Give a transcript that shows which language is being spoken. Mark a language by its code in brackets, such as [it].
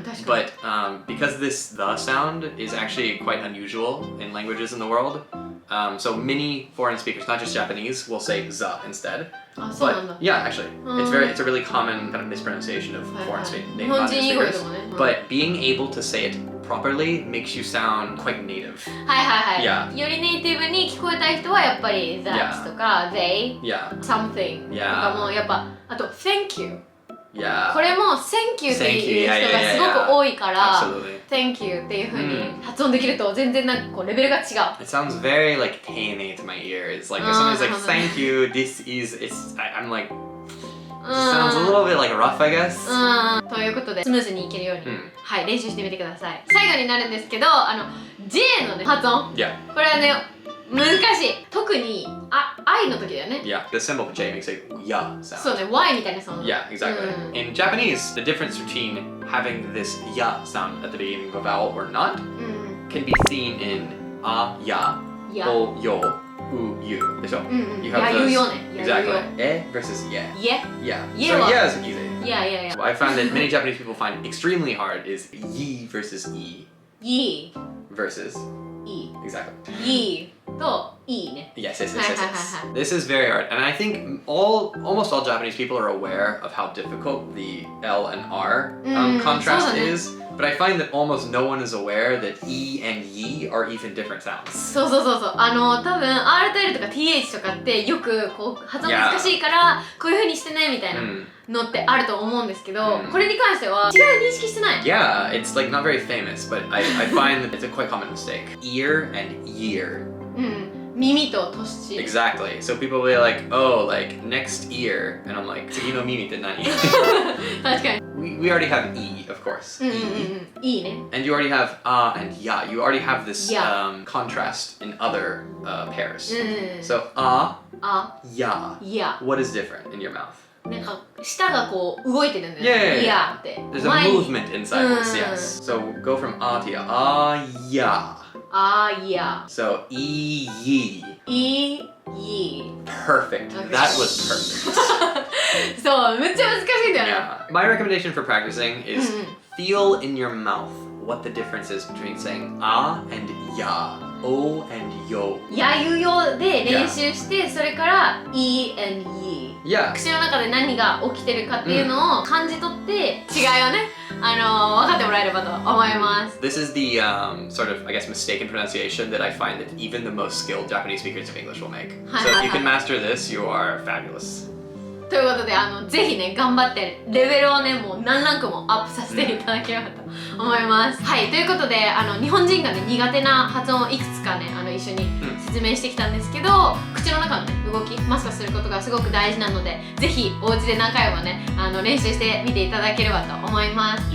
[en] But because this the sound is actually quite unusual in languages in the world. So many foreign speakers, not just Japanese, will say za instead. But yeah, actually, it's a really common kind of mispronunciation of foreign native speakers. But being able to say it properly makes you sound quite native. [ja] よりネイティブに聞こえたい人はやっぱり that とか they, something とかもやっぱあと thank you [en] Yeah. [ja] これも Thank you っていう人がすごく多いから Thank you っていう風に発音できると全然なんかこうレベルが違う。 [en] It sounds very like 丁寧 to my ears. Like if somebody's like thank you, this is I'm like it sounds a little bit like rough, I guess. [ja] ということでスムーズにいけるように、はい、練習してみてください。最後になるんですけど、J のね発音、 [en] Yeah. [ja] これはね難しい。特にI の時だよね。 [en] Yeah, the symbol for J makes a ya sound. [ja] そうね、Y みたいなその。 [en] Yeah, exactly. In Japanese, the difference between having this ya sound at the beginning of a vowel or not can be seen in ya, o, yo, u, you. You have those. Exactly. E versus ye. Yeah. Yeah. Ye So wa- yeah is easy. Yeah. What I found that many Japanese people find extremely hard is ye versus e Ye. versus E. exactly. [ja] Ye と E ね。 [en] Yes. This is very hard, and I think almost all Japanese people are aware of how difficult the L and R contrast is. But I find that almost no one is aware that E and Ye are even different sounds. [ja] そう。多分 R と L とか TH とかってよくこう発音難しいからこういう風にしてねみたいなのってあると思うんですけど、これに関しては違い認識してない。 [en] Yeah, it's like not very famous, but I find that it's a quite common mistake. Ear and year. [ja] 耳と年。 [en] Exactly. So people will be like, oh, like next ear, and I'm like, [ja] 次の耳って何? 確かに。 [en] We already have E, of course. [ja] E ね。 [en] And you already have and ya. You already have this contrast in other pairs. So ya. Yeah. What is different in your mouth? [ja] なんか舌がこう動いてるんだよね。 [en] Yeah. [ja] って。 [en] There's a movement inside this, yes. So go from to ya. Ya. Yeah. So ye. Ye. Perfect. Okay. That was perfect. [ja] そう、めっちゃ難しいんだよね。 [en] Yeah. My recommendation for practicing is feel in your mouth what the difference is between saying and ya, o and yo. [ja] やゆよで練習して、それから E and Ye。 [en] Yeah. [ja] 口の中で何が起きてるかっていうのを感じ取って違いをね、分かってもらえればと思います。 [en] This is the sort of, I guess, mistaken pronunciation that I find that even the most skilled Japanese speakers of English will make. So if you can master this, you are fabulous. [ja] ということでぜひね頑張ってレベルをねもう何ランクもアップさせていただければと思います。はい、ということで日本人がね苦手な発音をいくつかね一緒に説明してきたんですけど、口の中の、ね、動きマスターすることがすごく大事なので、ぜひお家で何回もね練習してみていただければと思います。